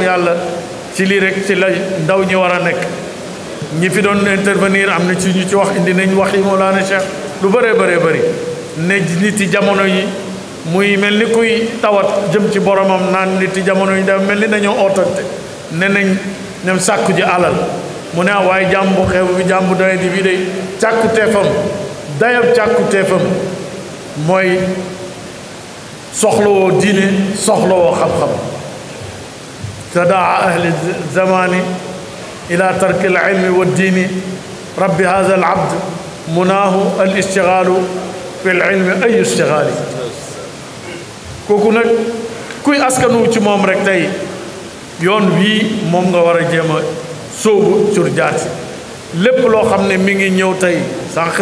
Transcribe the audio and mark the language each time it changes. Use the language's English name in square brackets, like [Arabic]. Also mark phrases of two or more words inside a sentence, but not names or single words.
[Wolof] yàlla ci lii rek ci la ndaw ñi war a nekk ñi fi doon intervenir am na ci ñu ci wax indi nañ wax yi Mawlana Cheikh lu bëree bëri ne nit yi jamono yi muy mel ni kuy tawat jëm ci boromam naan nit yi jamono yi dafa mel ni dañoo ootante ne nañ ñoom sàkku ji alal mu ne waaye jàmbu xew bi jàmbu doye di bi day càkku teefam dayab càkku teefam mooy soxlawoo diine soxlawoo xam-xam [Arabic] تداعى أهل الزمان إلى ترك العلم والدين رب هذا العبد مناه الاشتغال في العلم أي اشتغال [Wolof] kooku nag kuy askanu ci moom rek tey yoon wii moom nga war a jéem a sóobu sur jaati lépp loo xam ne mi ngi ñëw tey sànq